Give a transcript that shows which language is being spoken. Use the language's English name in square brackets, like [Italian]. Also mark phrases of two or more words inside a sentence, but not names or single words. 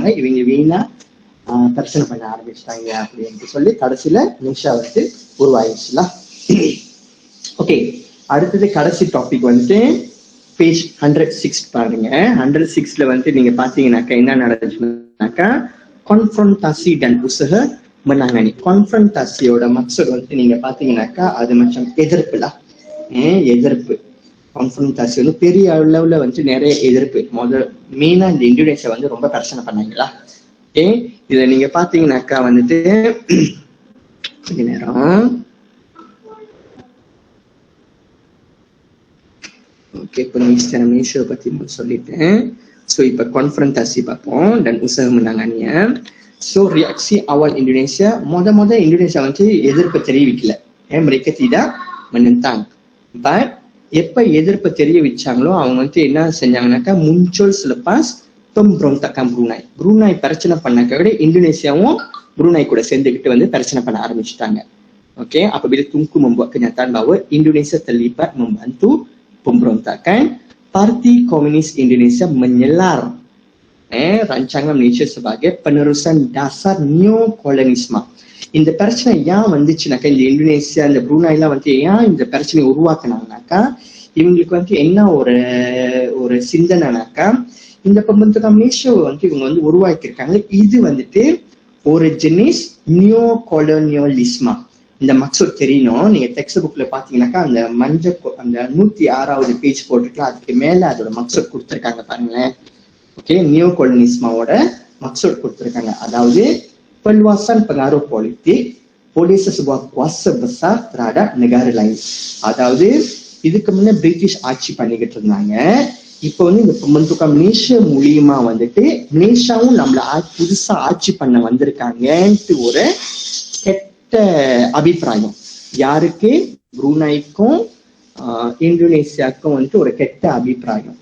[Tamil] இவங்க வீணா பிரச்சனை பண்ண ஆரம்பிச்சிட்டாங்க அப்படின்ட்டு சொல்லி கடைசியில மலேசியா வந்து உருவாயிடுச்சுல. ஓகே, அடுத்தது கடைசி டாபிக் வந்துட்டு பேஜ் 106 பாருங்க. 106ல வந்து நீங்க பாத்தீங்கன்னாக்கா என்ன நடந்துச்சுனாக்கா, [Malay] konfrontasi dan usaha menangani. [Tamil] konfrontasiயோட மக்சட் வந்து நீங்க பாத்தீங்கன்னாக்கா அது மச்சம் எதிர்ப்புல, எதிர்ப்பு. konfrontasi வந்து பெரிய அளவுல வந்து நிறைய எதிர்ப்பு. மெயினா இந்த இந்தோனேஷியா வந்து ரொம்ப பிரச்சனை பண்ணாங்களா. ஓகே, இதுல நீங்க பாத்தீங்கன்னாக்கா வந்துட்டு கொஞ்ச நேரம், ஓகே, pengisytiharan Malaysia பத்தி சொல்லிட்டேன். ஸோ இப்போ konfrontasi பார்ப்போம் [Malay] dan usaha menanganinya. ஸோ reaksi awal Indonesia, [Tamil] மொத இந்தோனேஷியா வந்து எதிர்ப்பு தெரிவிக்கல, [Malay] mereka tidak menentang. [Tamil] பட் எப்ப எதிர்ப்பு தெரிவிச்சாங்களோ அவங்க வந்து என்ன செஞ்சாங்கன்னாக்கா, [Malay] muncul selepas pemberontakan Brunei. [Tamil] Brunei பிரச்சனை பண்ணாக்க விட இந்தோனேஷியாவும் Brunei கூட சேர்ந்துக்கிட்டு வந்து பிரச்சனை பண்ண ஆரம்பிச்சுட்டாங்க. ஓகே, [Malay] apabila Tunku membuat kenyataan bahawa Indonesia terlibat membantu pemberontakan, Parti Komunis Indonesia menyelar rancangan Malaysia sebagai penerusan dasar neokolonisme. [Tamil] இந்த பிரச்சனை ஏன் வந்துச்சுனாக்கா, இந்த இந்தோனேசியா இந்த ப்ரூனைலாம் வந்து ஏன் இந்த பிரச்சனை உருவாக்குனாங்கனாக்கா, இவங்களுக்கு வந்து என்ன ஒரு சிந்தனைனாக்கா, இந்த பம்பந்தகம் மலேசியாவை வந்து இவங்க வந்து உருவாக்கியிருக்காங்க. இது வந்துட்டு ஒரு [Malay] jenis neo kolonialisme. [Tamil] இந்த மக்சூட் தெரியணும். நீங்க டெக்ஸ்ட் புக்ல பாத்தீங்கன்னாக்கா அந்த அந்த 106வது பேஜ் போட்டுருக்கலாம். அதுக்கு மேல அதோட மக்சூட் கொடுத்துருக்காங்க பாருங்களேன். ஓகே, நியோ கொலோனியலிஸ்மாவோட மக்சூட் கொடுத்துருக்காங்க. [Malay] அதாவது perluasan pengaruh politik oleh sebuah kuasa besar terhadap negara lain. [Tamil] அதாவது இதுக்கு முன்ன பிரிட்டிஷ் ஆட்சி பண்ணிக்கிட்டு இருந்தாங்க. இப்போ வந்து இந்த பம்பந்தகம் மலேசியா மூலியமா வந்துட்டு மலேசியாவும் நம்மள புதுசா ஆட்சி பண்ண வந்திருக்காங்கன்ட்டு ஒரு கெட்ட அபிப்பிராயம். யாருக்கு? ப்ரூனைக்கும் இந்தோனேசியாவுக்கும் வந்துட்டு ஒரு கெட்ட அபிப்பிராயம்.